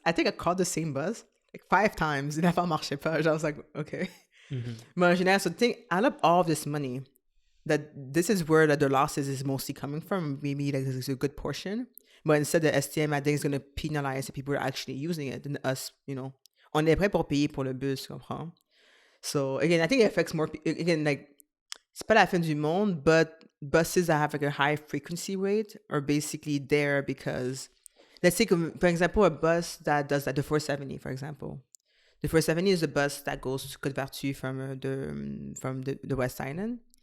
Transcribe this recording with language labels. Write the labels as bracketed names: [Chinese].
[English] I think I called the same bus like 5 times. And [French] ça marchait pas. [English] I was like, okay. But so out of all of this money, that this is where the losses is mostly coming from. Maybe like this is a good portion, but instead the STM I think is going to penalize the people who are actually using it and us. [French] On est prêt pour payer pour le bus, comprends? [English] So again, I think it affects more. Again, like [French] c'est pas la fin du monde, [English] but buses that have like a high frequency rate are basically there because let's take for example a bus that does like the 470, for example. The 470 is a bus that goes to Côte-Vertu from the West Island.